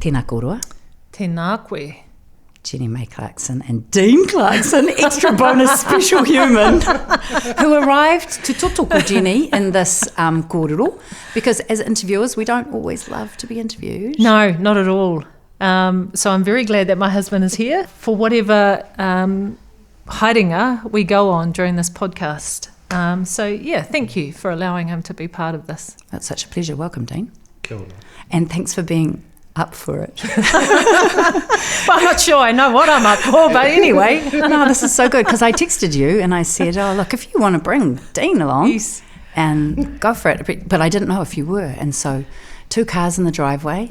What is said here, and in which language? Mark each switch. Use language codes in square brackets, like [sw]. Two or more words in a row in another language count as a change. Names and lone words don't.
[mi] Tēnā kōrua. Tēnā koe. [en] Jenny-May Clarkson and Dean Clarkson, extra bonus special human, who arrived to totoko Jenny in this kōrero, because as interviewers, we don't always love to be interviewed. No, not at all. So I'm very glad that my husband is here for whatever haringa we go on during this podcast. Thank you for allowing him to be part of this. It's such a pleasure. Welcome, Dean. [mi] Kia ora. [en] And thanks for being up for it. Well, I'm not sure I know what I'm up for, but anyway. No, this is so good, because I texted you and I said, oh, look, if you want to bring Dean along, Yes. and go for it. But I didn't know if you were. And so 2 cars in the driveway.